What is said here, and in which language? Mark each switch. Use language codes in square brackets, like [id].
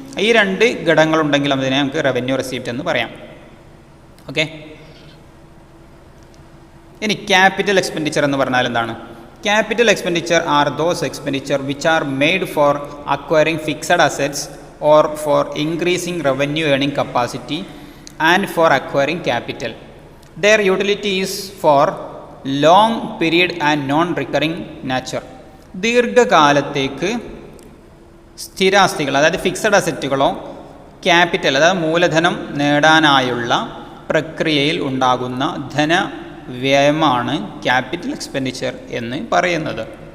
[ml] ഈ രണ്ട് ഘടകങ്ങളുണ്ടെങ്കിൽ അതിനെ നമുക്ക് റവന്യൂ റെസീപ്റ്റ് എന്ന് പറയാം. ഓക്കെ, ഇനി ക്യാപിറ്റൽ എക്സ്പെൻഡിച്ചർ എന്ന് പറഞ്ഞാൽ എന്താണ്? [en] Capital expenditure are those expenditure which are made for acquiring fixed assets or for increasing revenue earning capacity and for acquiring capital. Their utility is for long period and non-recurring nature. [ml] ദീർഘകാലത്തേക്ക് സ്ഥിരാസ്തികൾ, അതായത് fixed അസറ്റുകളോ capital, അതായത് മൂലധനം നേടാനായുള്ള പ്രക്രിയയിൽ ഉണ്ടാകുന്ന ധനവ്യയമാണ് capital expenditure എന്ന് പറയുന്നത്.